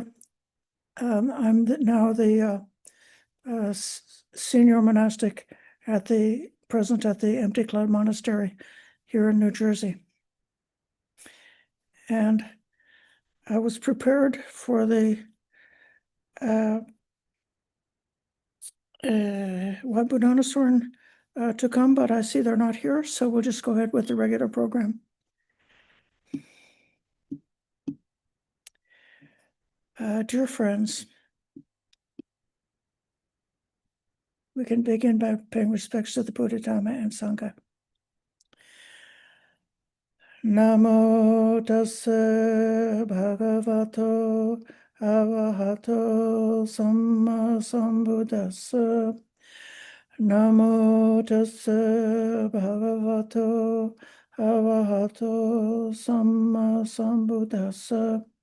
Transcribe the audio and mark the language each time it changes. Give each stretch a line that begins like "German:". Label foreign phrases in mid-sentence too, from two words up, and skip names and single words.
English: I'm now the senior monastic present at the Empty Cloud Monastery here in New Jersey, and I was prepared for the Wabudanasoran to come, but I see they're not here, so we'll just go ahead with the regular program. Dear friends, we can begin by paying respects to the Buddha, Dhamma, and Sangha.
Pali: Namo tassa bhagavato arahato samma sambuddhassa. Namo tassa bhagavato arahato samma sambuddhassa.